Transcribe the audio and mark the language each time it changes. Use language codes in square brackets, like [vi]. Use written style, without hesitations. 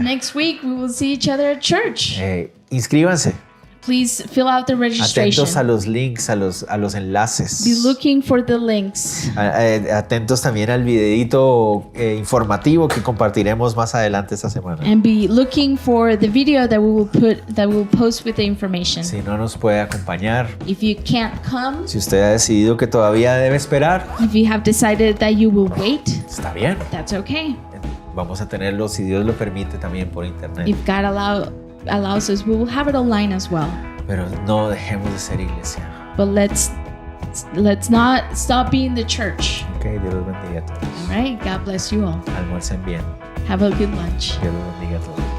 [en] Next week we will see each other at church. [es] Inscríbanse. [en] Please fill out the registration. [es] Atentos a los links, a los [en] Be [es] enlaces. [en] looking for the links. [es] Atentos también al videito informativo que compartiremos más adelante esta semana. [en] And be looking for the video that we will post with the information. [es] Si no nos puede acompañar, [en] If you can't come, [es] si usted ha decidido que todavía debe esperar, [en] if you have decided that you will wait, [es] está bien. [en] that's okay. [es] Vamos a tenerlo, si Dios lo permite, también por internet. [en] If God allows us, we will have it online as well. [es] Pero no dejemos de ser iglesia. [en] But let's not stop being the church. [es] Ok, Dios los bendiga a todos. [en] All right, God bless you all. [es] Almuercen bien. [en] Have a good lunch. [es] Dios los bendiga a todos.